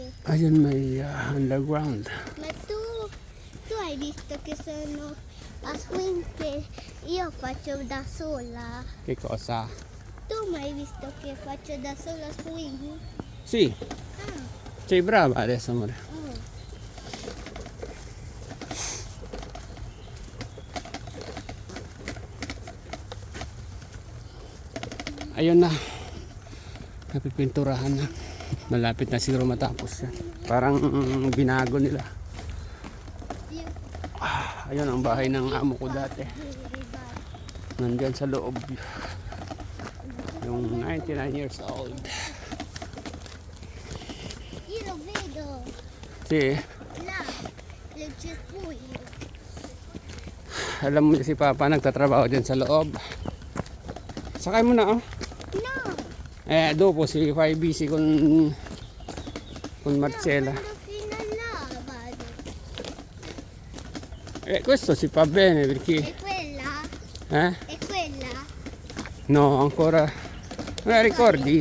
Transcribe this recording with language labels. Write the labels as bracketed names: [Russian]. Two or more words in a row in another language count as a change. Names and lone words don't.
[Filipino] Ayun, may underground. [Italian] Ma tu hai visto che sono a swing che io faccio da sola? Che cosa? Tu mai visto che faccio da sola swing? Sì, Ah, sei brava adesso, amore. oh. [Filipino] Ayun na. Napipinturahan na. Malapit na siguro matapos yan. Parang binago nila. Ayun ang bahay ng amo ko dati. Nandyan sa loob. Yung 99 years old. [Italian] Io lo vedo Si, là, nel cespuglio. [Filipino] alam mo si Papa nagtatrabaho dyan sa loob. Sakay mo na, oh. [Italian] No, Dopo si Fai busy con Marcella. quando fino a là vado. Questo si fa bene E perché... quella? Eh? E quella? No, ancora... ricordi?